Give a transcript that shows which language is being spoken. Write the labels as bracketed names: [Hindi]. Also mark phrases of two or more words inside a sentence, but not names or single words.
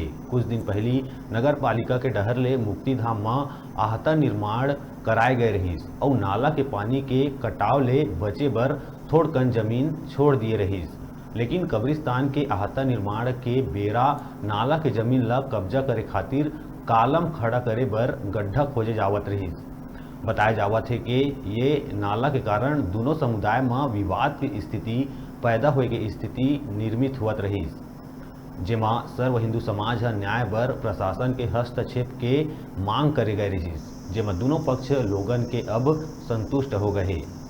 [Chhattisgarhi] कुछ दिन पहली नगर पालिका के डहर ले मुक्तिधाम में आहता निर्माण कराए गए रहीस और नाला के पानी के कटाव ले बचे बर थोड़कन जमीन छोड़ दिए रहीस, लेकिन कब्रिस्तान के आहता निर्माण के बेरा नाला के जमीन ला कब्जा करे खातिर कालम खड़ा करे बर गड्ढा खोजे जावत रहीस। बताया जावत है कि ये नाला के कारण दोनों समुदाय में विवाद की स्थिति पैदा होए के स्थिति निर्मित हुआ रही, जेमा सर्व हिंदू समाज न्याय बर प्रशासन के हस्तक्षेप के मांग करे गए रही, जेमा दोनों पक्ष लोगन के अब संतुष्ट हो गए।